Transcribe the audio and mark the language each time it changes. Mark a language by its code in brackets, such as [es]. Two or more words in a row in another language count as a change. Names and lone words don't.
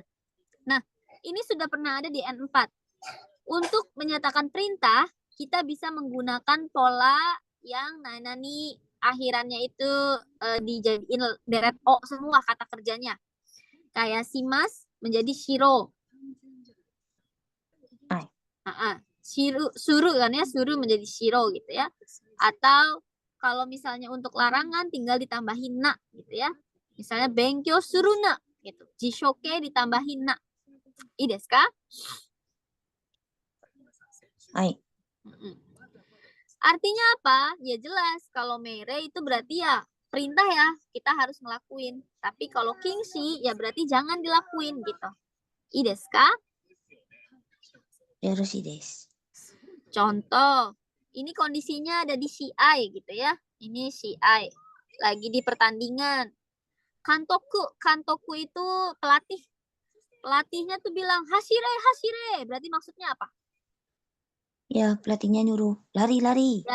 [id] Nah, ini sudah pernah ada di N4. Untuk menyatakan perintah, kita bisa menggunakan pola yang nainani akhirannya itu dijadiin deret o semua kata kerjanya. Kayak simas menjadi shiro. Suruh kan ya, suruh menjadi shiro gitu ya. Atau kalau misalnya untuk larangan tinggal ditambahin na gitu ya. Misalnya [ja] 勉強するな [id] gitu. Jishoke ditambahin na. [ja] いいですか? Hai. [id] Artinya apa? Ya jelas kalau meire itu berarti ya perintah ya, kita harus ngelakuin. Tapi kalau kinshi ya berarti jangan dilakuin gitu. [ja] いいですか? よろしいです. [id] Contoh, ini kondisinya ada di CI gitu ya. Ini CI. Lagi di pertandingan. Kantoku itu pelatih. Pelatihnya tuh bilang, hashire. Berarti maksudnya apa? Ya, pelatihnya nyuruh lari.